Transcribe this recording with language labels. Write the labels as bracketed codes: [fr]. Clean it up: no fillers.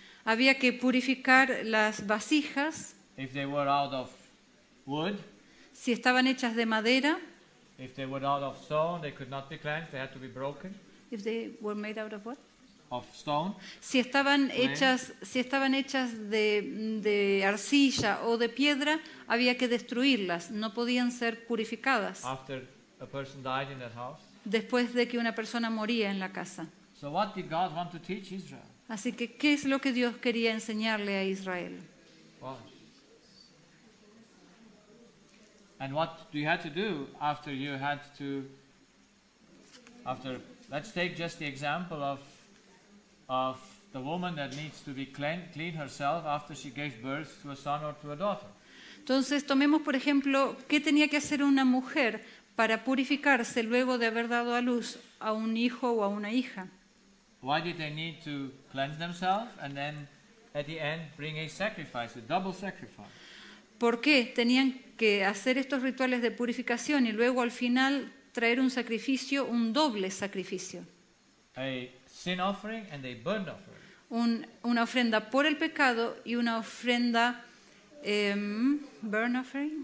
[es] Había que purificar las vasijas [en] if they were out of wood. [es] si estaban hechas de madera. [en] If they were out of stone, they could not be cleansed. They had to be broken. If they were made out of what? Of stone. [es] Si estaban hechas de arcilla o de piedra, había que destruirlas, no podían ser purificadas [en] After a person died in that house. [es] después de que una persona moría en la casa. [en] So what did God want to teach Israel? [es] Así que, ¿qué es lo que Dios quería enseñarle a Israel? [en] What? And what you had to do after you had to, let's take just the example of the woman that needs to be clean herself after she gave birth to a son or to a daughter. [es] Entonces, tomemos por ejemplo, ¿qué tenía que hacer una mujer para purificarse luego de haber dado a luz a un hijo o a una hija? [en] Why did they need to cleanse themselves and then at the end bring a sacrifice, a double sacrifice? [es] ¿Por qué tenían que hacer estos rituales de purificación y luego al final traer un sacrificio, un doble sacrificio? [en] A sin offering and a burnt offering. [es] Una ofrenda por el pecado y una ofrenda, [en] burn offering,